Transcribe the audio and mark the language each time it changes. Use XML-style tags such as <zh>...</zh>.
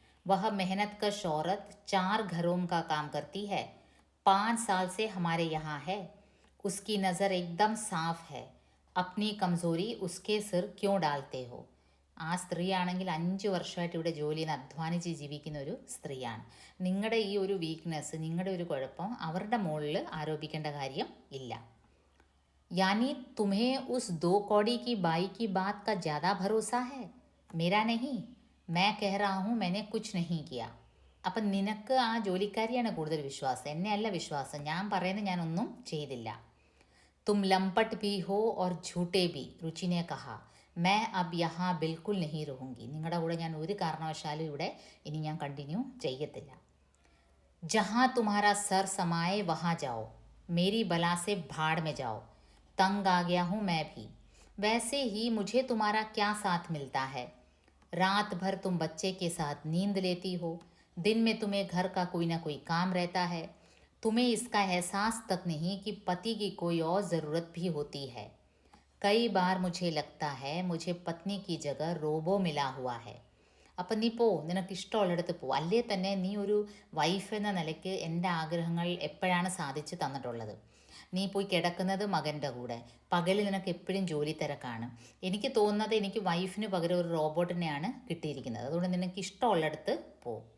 <hi>वह मेहनतकश औरत 4 घरों का काम करती है, 5 साल से हमारे यहाँ है। उसकी नज़र एकदम साफ है। अपनी കംസോറി उसके सिर क्यों डालते हो?</hi> <ml>ആ സ്ത്രീയാണെങ്കിൽ 5 വർഷമായിട്ട് ഇവിടെ ജോലി ചെയ്യുന്ന അധ്വാനിച്ച് ജീവിക്കുന്ന ഒരു സ്ത്രീയാണ്. നിങ്ങളുടെ ഈ ഒരു വീക്ക്നെസ്, നിങ്ങളുടെ ഒരു കുഴപ്പം അവരുടെ മുകളിൽ ആരോപിക്കേണ്ട കാര്യം ഇല്ല.</ml> <hi>यानी तुम्हें उस 2 कौड़ी की बाई की बात का ज़्यादा भरोसा है, मेरा नहीं. मैं कह रहा हूँ मैंने कुछ नहीं किया.</hi> <ml>അപ്പം നിനക്ക് ആ ജോലിക്കാരിയാണ് കൂടുതൽ വിശ്വാസം, എന്നെ അല്ല വിശ്വാസം. ഞാൻ പറയുന്നത് ഞാനൊന്നും ചെയ്തില്ല.</ml> <hi>तुम लंपट भी हो और झूठे भी, रुचि ने कहा. मैं अब यहाँ बिल्कुल नहीं रहूँगी.</hi> <ml>നിങ്ങളുടെ കൂടെ ഞാൻ ഒരു കാരണവശാലും ഇവിടെ ഇനി ഞാൻ കണ്ടിന്യൂ ചെയ്യത്തില്ല.</ml> <hi>जहाँ तुम्हारा सर समाए वहाँ जाओ, मेरी बला से भाड़ में जाओ. तंग आ गया हूँ मैं भी. वैसे ही मुझे तुम्हारा क्या साथ मिलता है? रात भर तुम बच्चे के साथ नींद लेती हो, दिन में तुम्हें घर का कोई ना कोई काम रहता है. तुम्हें इसका एहसास तक नहीं कि पति की कोई और ज़रूरत भी होती है. कई बार मुझे लगता है मुझे पत्नी की जगह रोबो मिला हुआ है.</hi> <ml>അപ്പം നീ പോ, നിനക്ക് ഇഷ്ടമുള്ളിടത്ത് പോ. അല്ലേ തന്നെ നീ ഒരു വൈഫ് എന്ന നിലയ്ക്ക് എൻ്റെ ആഗ്രഹങ്ങൾ എപ്പോഴാണ് സാധിച്ചു തന്നിട്ടുള്ളത്? നീ പോയി കിടക്കുന്നത് മകൻ്റെ കൂടെ, പകൽ നിനക്ക് എപ്പോഴും ജോലി തിരക്കാണ്. എനിക്ക് തോന്നുന്നത് എനിക്ക് വൈഫിന് പകരം ഒരു റോബോട്ടിനെയാണ് കിട്ടിയിരിക്കുന്നത്. അതുകൊണ്ട് നിനക്ക് ഇഷ്ടമുള്ളിടത്ത് പോ.</ml>